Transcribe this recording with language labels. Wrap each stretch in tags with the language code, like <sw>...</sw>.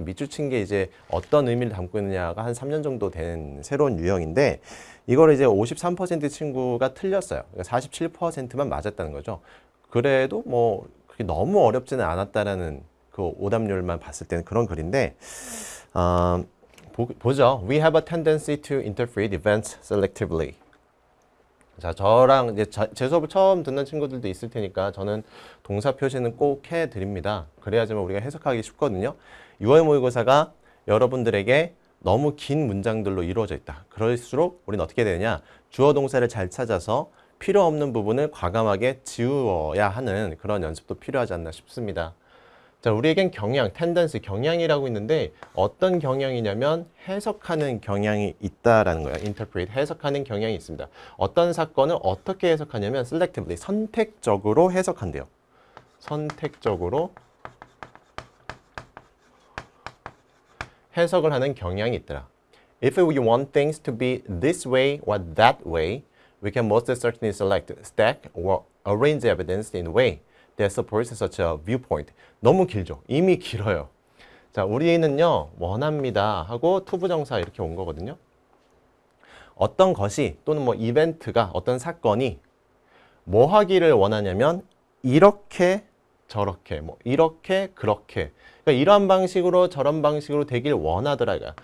<ko>밑줄 친 게 이제 어떤 의미를 담고 있느냐가 한 3년 정도 된 새로운 유형인데, 이거를 이제 53% 친구가 틀렸어요. 그러니까 47%만 맞았다는 거죠. 그래도 뭐 그렇게 너무 어렵지는 않았다라는 그 오답률만 봤을 때는 그런 글인데, 보죠.</ko> <en>We have a tendency to interpret events selectively.</en> <ko>자, 저랑 이제 제 수업을 처음 듣는 친구들도 있을 테니까 저는 동사 표시는 꼭 해드립니다. 그래야지만 우리가 해석하기 쉽거든요. 6월 모의고사가 여러분들에게 너무 긴 문장들로 이루어져 있다. 그럴수록 우리는 어떻게 되느냐? 주어 동사를 잘 찾아서 필요 없는 부분을 과감하게 지워야 하는 그런 연습도 필요하지 않나 싶습니다. 자, 우리에겐 경향이라고 있는데 어떤 경향이냐면 해석하는 경향이 있다라는 거예요. interpret, 해석하는 경향이 있습니다. 어떤 사건을 어떻게 해석하냐면 selectively, 선택적으로 해석한대요. 선택적으로 해석을 하는 경향이 있더라.</ko> <en>If we want things to be this way or that way, we can most certainly select, stack, or arrange evidence in a way that supports such a viewpoint.</en> <ko>너무 길죠? 이미 길어요. 자, 우리는요, 원합니다 하고 투부정사 이렇게 온 거거든요. 어떤 것이 또는 뭐 이벤트가 어떤 사건이 뭐 하기를 원하냐면 이렇게 저렇게 뭐 이렇게 그렇게, 그러니까 이런 방식으로 저런 방식으로 되길 원하더라.</ko>